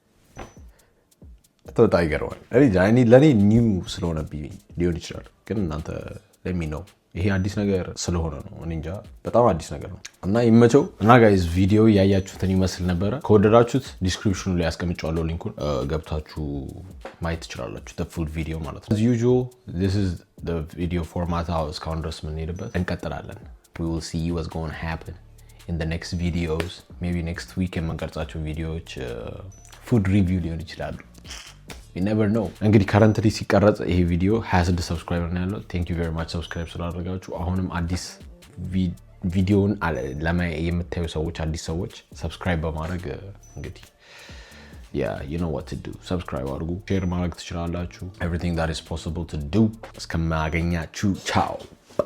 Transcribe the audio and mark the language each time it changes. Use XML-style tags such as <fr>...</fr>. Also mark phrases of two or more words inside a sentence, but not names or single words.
<am>በጣም ይገርማል። ለእኔ ኒው ስለሆነብኝ ሊሆን ይችላል። ግን እናንተ ለሚ ነው ይሄ አዲስ ነገር ስለሆነ ነው። እኔ እንጃ በጣም አዲስ ነገር ነው እና ይመቸው። እና ጋይዝ ቪዲዮ ያያችሁትን ይመስል ነበረ። ከወደዳችሁት ዲስክሪፕሽኑ ላይ ያስቀምጫለሁ ሊንኩን፣ ገብታችሁ ማየት ትችላላችሁ።</am> <en>the full video</en> <am>ማለት ነው።</am> <en>as usual this is the video format</en> <am>እስካሁን ድረስ የምንሄድበት እንቀጥላለን።</am> <en>we will see what's going to happen in the next videos. maybe next week</en> <am>የምንቀርጻቸው ቪዲዮዎች</am> <en>food review</en> <am>ሊሆን ይችላሉ።</am> <en>you never know።</en> <am>እንግዲህ ከረንትሊ ሲቀረጽ ይሄ ቪዲዮ 26 ሰብስክራይበር ነው ያለው።</am> <en>thank you very much</en> <am>ሰብስክራይብ ስላደረጋችሁ። አሁንም አዲስ ቪዲዮውን የምታዩ ሰዎች አዲስ ሰዎች ሰብስክራይብ በማድረግ እንግዲህ</am> <en>you know what to do።</en> <am>ሰብስክራይብ አድርጉ፣ ሼር ማድረግ ትችላላችሁ።</am> <en>everything that is possible to do።</en> <am>እስከማገኛችሁ ቻው።</am>